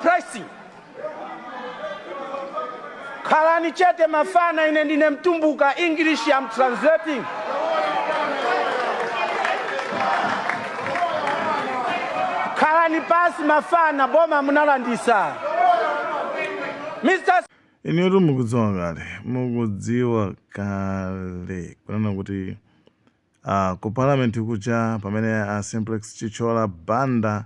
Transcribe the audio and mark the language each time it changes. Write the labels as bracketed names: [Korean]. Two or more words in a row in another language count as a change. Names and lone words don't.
[Nyanja] basi. Khalani chete mafana, ine ndine mtumbuka. [English] English I'm translating. [Nyanja] Khalani pasi mafana, boma munalandisa. Mr. Iniyo mukudziwa kale kunena kuti ku parliament kucha pamene Simplex Chichola banda